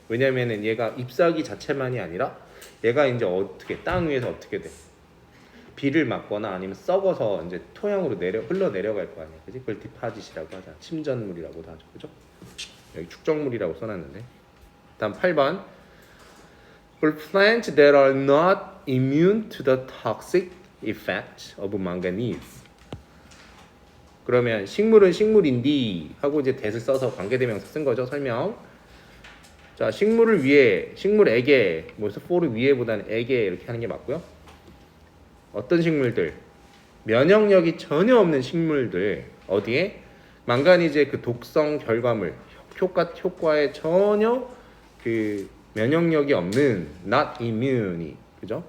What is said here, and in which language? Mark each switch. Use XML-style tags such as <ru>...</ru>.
<ko>왜냐면은 얘가 잎사귀 자체만이 아니라 얘가 이제 어떻게 땅 위에서 어떻게 돼? 비를 맞거나 아니면 썩어서 이제 토양으로 흘러 내려갈 거 아니야. 그지? 그걸 디파짓이라고 하잖아. 침전물이라고도 하죠. 그죠? 여기 축적물이라고 써놨는데. 다음 8번.</ko> <en>For plants that are not immune to the toxic effect of manganese.</en> <ko>그러면 식물은 식물인디 하고 이제 that을 써서 관계대명사 쓴 거죠. 설명. 자, 식물을 위해, 식물에게, 뭐서 for를 위해보다는 에게 이렇게 하는 게 맞고요. 어떤 식물들? 면역력이 전혀 없는 식물들. 어디에? 망가니즈의 그 독성 결과물, 효과에 전혀 그 면역력이 없는 not immune, 그죠?</ko>